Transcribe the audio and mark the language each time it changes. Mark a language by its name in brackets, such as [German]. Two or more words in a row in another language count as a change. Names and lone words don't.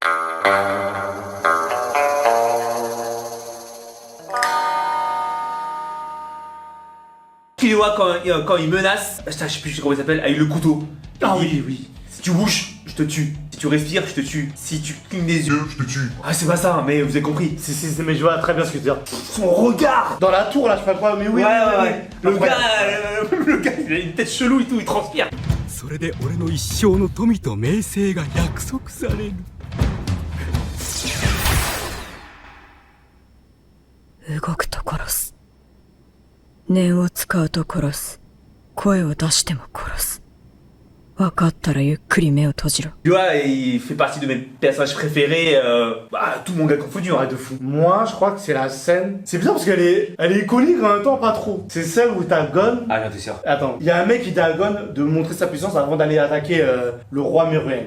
[French] Killua quand il menace, putain, je sais plus comment il s'appelle, avec le couteau. Ah Il dit, oui, oui. Si tu bouges, je te tue. Si tu respires, je te tue. Si tu clignes des yeux, je te tue. Ah, c'est pas ça, mais vous avez compris. Si, mais je vois très bien ce que tu veux dire. Son regard. Dans la tour là, je sais pas quoi, mais oui. Ouais. Le Incroyable. gars, il a une tête chelou et tout, il transpire. [Japanese] それで俺の一生の富と名声が約束される。動くと殺す。念を使うと殺す。声を出しても殺す。分かったらゆっくり目を閉じろ。 [French] Tu vois, il fait partie de mes personnages préférés, tout mon gars confondu, arrête de fou. Moi, je crois que c'est la scène. C'est bizarre parce elle est iconique en même temps, pas trop. C'est celle où t'as Gon. Ah, t'es sûr. Attends, il y a un mec qui dit à Gon de montrer sa puissance avant d'aller attaquer le roi Meruem.